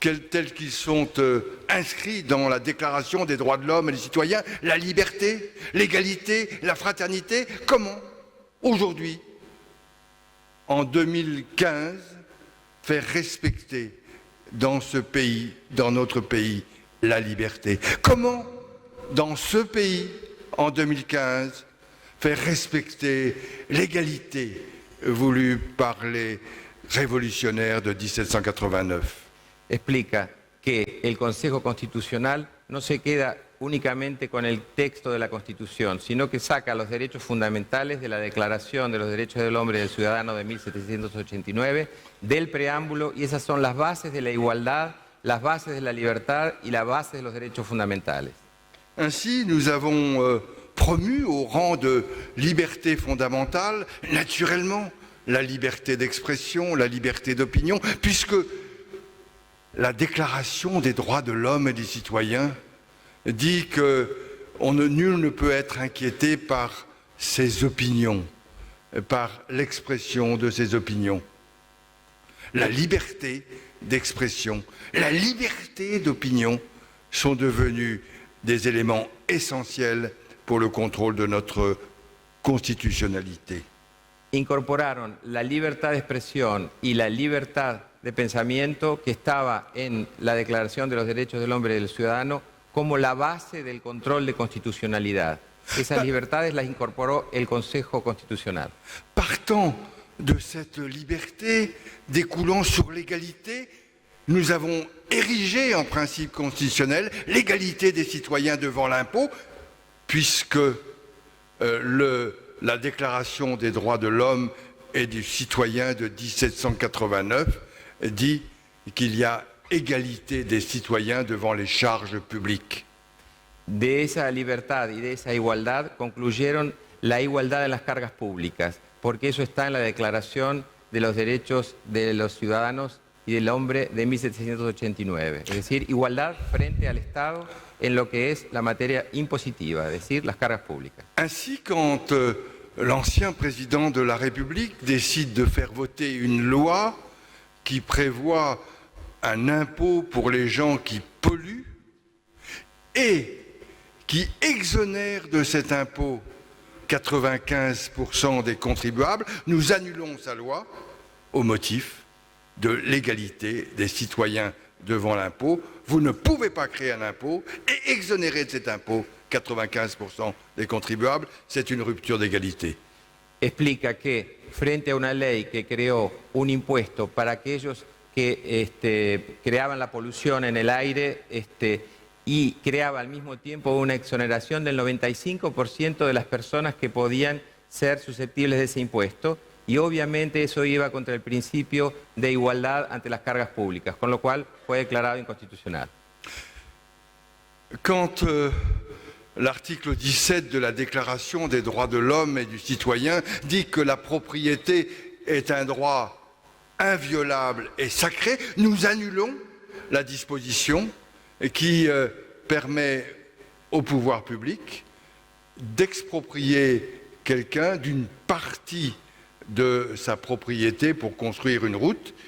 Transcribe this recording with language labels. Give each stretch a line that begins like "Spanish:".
French: tels qu'ils sont inscrits dans la Déclaration des droits de l'homme et des citoyens, la liberté, l'égalité, la fraternité, comment, aujourd'hui, en 2015, faire respecter dans ce pays, dans notre pays, la liberté? Comment, dans ce pays, en 2015, faire respecter l'égalité voulue par les révolutionnaires de 1789?
Spanish: Explica que el Consejo Constitucional no se queda únicamente con el texto de la Constitución, sino que saca los derechos fundamentales de la Declaración de los Derechos del Hombre y del Ciudadano de 1789, del preámbulo, y esas son las bases de la igualdad, las bases de la libertad y las bases de los derechos fundamentales.
French: Ainsi, nous avons promu au rang de liberté fondamentale, naturellement, la liberté d'expression, la liberté d'opinion, puisque la Déclaration des droits de l'homme et des citoyens dit que nul ne peut être inquiété par ses opinions, par l'expression de ses opinions. La liberté d'expression, la liberté d'opinion sont devenus des éléments essentiels pour le contrôle de notre constitutionnalité.
Spanish: Incorporaron la libertad de expresión y la libertad de pensamiento que estaba en la Declaración de los Derechos del Hombre y del Ciudadano como la base del control de constitucionalidad. Esas libertades las incorporó el Consejo Constitucional.
French: Partant de cette liberté découlant sur l'égalité, nous avons érigé en principe constitutionnel l'égalité des citoyens devant l'impôt, puisque la Déclaration des droits de l'homme et du citoyen de 1789 dit qu'il y a égalité des citoyens devant les charges publiques.
Spanish: De esa libertad y de esa igualdad concluyeron la igualdad en las cargas públicas, porque eso está en la Declaración de los Derechos de los Ciudadanos y del Hombre de 1789. Es decir, igualdad frente al Estado en lo que es la materia impositiva, es decir, las cargas públicas.
French: Ainsi, quand l'ancien président de la République décide de faire voter une loi qui prévoit un impôt pour les gens qui polluent et qui exonère de cet impôt 95% des contribuables, nous annulons sa loi au motif de l'égalité des citoyens devant l'impôt. Vous ne pouvez pas créer un impôt et exonérer de cet impôt 95% des contribuables, c'est une rupture d'égalité.
Spanish: Explica que frente a una ley que creó un impuesto para aquellos que creaban la polución en el aire y creaba al mismo tiempo una exoneración del 95% de las personas que podían ser susceptibles de ese impuesto, y obviamente eso iba contra el principio de igualdad ante las cargas públicas, con lo cual fue declarado inconstitucional.
French: Quand l'article 17 de la Déclaration des droits de l'homme et du citoyen dit que la propriété est un droit inviolable et sacré, nous annulons la disposition qui permet au pouvoir public d'exproprier quelqu'un d'une partie de sa propriété pour construire une route.